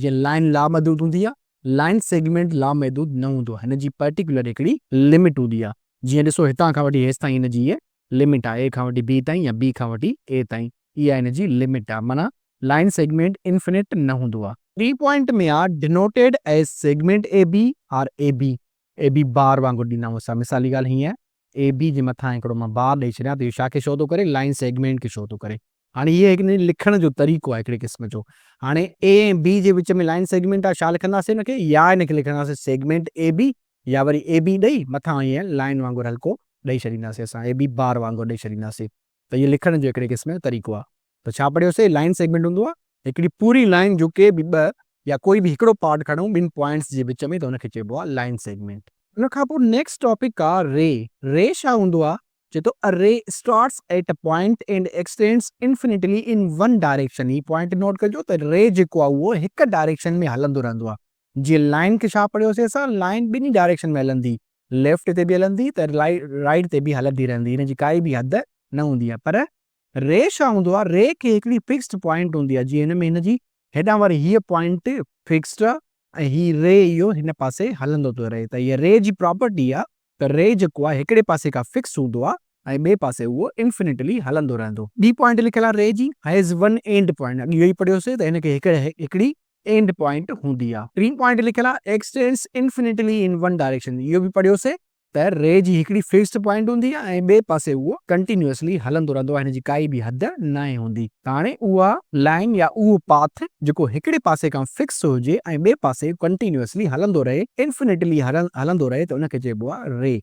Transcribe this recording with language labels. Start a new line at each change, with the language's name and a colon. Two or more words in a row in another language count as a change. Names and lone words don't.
Sindhi: जीअं लाइन लामहदूद हूंदी आहे,
English: line segment
Sindhi: लामहदूद न हूंदो आहे। हिन जी पर्टिकुलर हिकिड़ी लिमिट हूंदी आहे। जीअं ॾिसो, हितां खां वठी हेसि ताईं हिन जी इहे लिमिट आहे, ए खां वठी बी ताईं या बी खां वठी ए ताईं, इहा हिन जी लिमिट आहे। माना
English: line segment infinite
Sindhi: न हूंदो आहे। 3 पॉइंट में आहे
English: denoted as segment A B
Sindhi: और
English: A B bar
Sindhi: वांगुरु ॾींदा आहियूं असां। मिसाली ॻाल्हि हीअं, ए बी जे मथां हिकिड़ो मां बार ॾेई छॾियां त इहो छा खे शो थो करे,
English: line segment
Sindhi: खे शो थो करे। हाणे इहे हिकिड़े लिखण जो तरीक़ो आहे हिकिड़े क़िस्म जो। हाणे ए ऐं बी जे विच में
English: line segment
Sindhi: आहे, छा लिखंदासीं हिनखे, या हिनखे लिखंदासीं
English: segment A B,
Sindhi: या वरी ए बी ॾेई मथां ईअं लाइन वांगुरु हल्को ॾेई छॾींदासीं असां,
English: A B bar
Sindhi: वांगुरु ॾेई छॾींदासीं। त इहे लिखण जो हिकिड़े क़िस्म जो तरीक़ो आहे। त छा पढ़ियोसीं,
English: line segment
Sindhi: हूंदो आहे हिकिड़ी पूरी लाइन जो के बि 2 या कोई बि हिकिड़ो पार्ट खणूं 2 पॉइंट्स जे विच में, त हुनखे चइबो आहे
English: line segment.
Sindhi: उन खां पोइ
English: next topic
Sindhi: आहे रे छा हूंदो आहे, चए थो
English: a ray starts at a point and extends infinitely in one direction.
Sindhi: ही पॉइंट नोट कजो त रे जेको आहे उहो हिक डायरेक्शन में हलंदो रहंदो आहे। जीअं लाइन खे छा पढ़ियोसीं असां, लाइन 2 डायरेक्शन में हलंदी, लेफ्ट ते बि हलंदी त राइट ते बि हलंदी रहंदी, हिन जी काई बि हद न हूंदी आहे। पर रे छा हूंदो आहे, रे खे हिकिड़ी
English: fixed point
Sindhi: हूंदी आहे। जीअं हिन में हिन जी हेॾां वारी हीअ पॉइंट फिक्स्ड आहे ऐं ही रे इहो हिन पासे हलंदो थो रहे। त हीअ रे जी प्रॉपर्टी आहे त रे जेको आहे हिकिड़े पासे खां फिक्स हूंदो आहे ऐं ॿिए पासे उहो इन्फिनिटली हलंदो रहंदो। ॿी पॉइंट लिखियल आहे रे जी,
English: has one end point,
Sindhi: इहो ई पढ़ियोसीं त हिनखे हिकिड़ी
English: end point
Sindhi: हूंदी आहे। 3 पॉइंट लिखियल आहे
English: extends infinitely in one direction,
Sindhi: इहो बि पढ़ियोसीं त रे जी हिकिड़ी
English: fixed point
Sindhi: हूंदी आहे ऐं ॿिए पासे उहो कंटिन्यूअसली हलंदो रहंदो आहे, हिन जी काई बि हद न हूंदी। त हाणे उहा लाइन या उहो पाथ जेको हिकिड़े पासे खां फिक्स हुजे ऐं ॿिए पासे कंटिन्यूअसली हलंदो रहे, इन्फिनिटली हलंदो रहे, त उनखे चइबो आहे रे।